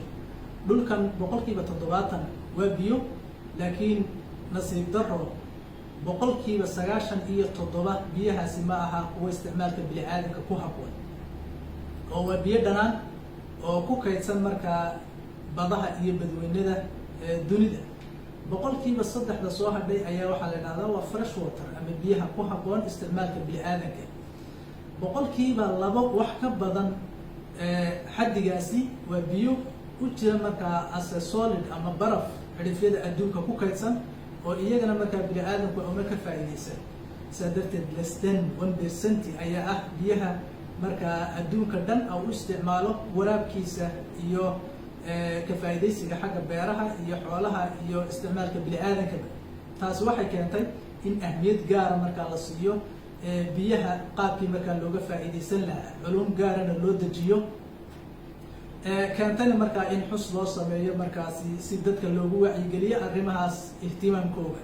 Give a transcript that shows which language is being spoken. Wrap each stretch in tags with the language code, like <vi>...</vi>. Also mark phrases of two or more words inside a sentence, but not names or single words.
<so>dhulkan 70% waa biyo, laakiin nasiib daro 97% biyahaasi ma aha kuwa isticmaalka bini aadamka ku habboon, oo waa biyo dhanaan oo ku kaydsan markaa badaha iyo badweynada dunida. 3% soo hadhay ayaa waxaa la yidhahdaa waa</so> <en>fresh water</en> <so>ama biyaha ku habboon isticmaalka bini aadamka. 2% wax ka badan xaddigaasi waa biyo u jira markaa</so> <en>as a solid</en> <so>ama baraf xidhifyada adduunka ku kaydsan oo iyagana markaa bini aadamku una ka faa'iidaysan. sidaa darteed</so> <en>less than 1%</en> <so>ayaa ah biyaha markaa adduunka dhan u isticmaalo waraabkiisa iyo ka faa'iidaysiga xagga beeraha iyo xoolaha iyo isticmaalka bini aadamka. taasi waxay keentay in ahmiyad gaara markaa la siiyo biyaha qaabkii markaa looga faa'iidaysan lahaa, culum gaarana loo dejiyo, keentayna markaa in xus loo sameeyo markaasi si dadka loogu wacyigeliyo arrimahaas ihtimaamkooga.</so>